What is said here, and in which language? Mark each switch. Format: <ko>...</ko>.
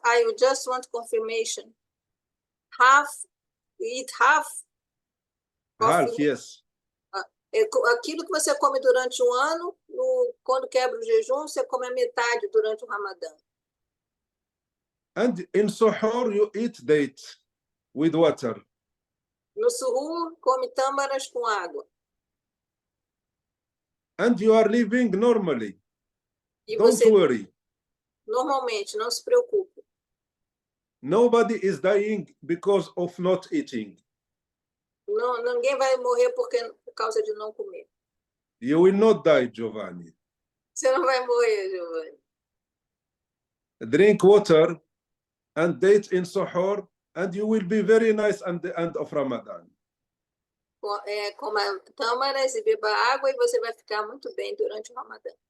<en>I just want confirmation. Eat half. Yes.</en> <pt>Aquilo que você come durante um ano, quando quebra o jejum, você come a metade durante o Ramadã.</pt> <en>And in suhoor, you eat date with water.</en> <pt>No suhoor, come tâmaras com água.</pt> <en>And you are living normally.</en> <pt>E</pt> <en>Don't</en> <pt>você,</pt> <en>worry.</en> <pt>normalmente, não se preocupe.</pt> <en>Nobody is dying because of not eating.</en> <pt>Não, ninguém vai morrer por causa de não comer.</pt> <en>You will not die, Giovanni.</en> <pt>Você não vai morrer, Giovanni.</pt> <en>Drink water and date in suhoor, and you will be very nice at the end of Ramadan.</en> <pt>Coma tâmaras e beba água e você vai ficar muito bem durante o Ramadã.</pt>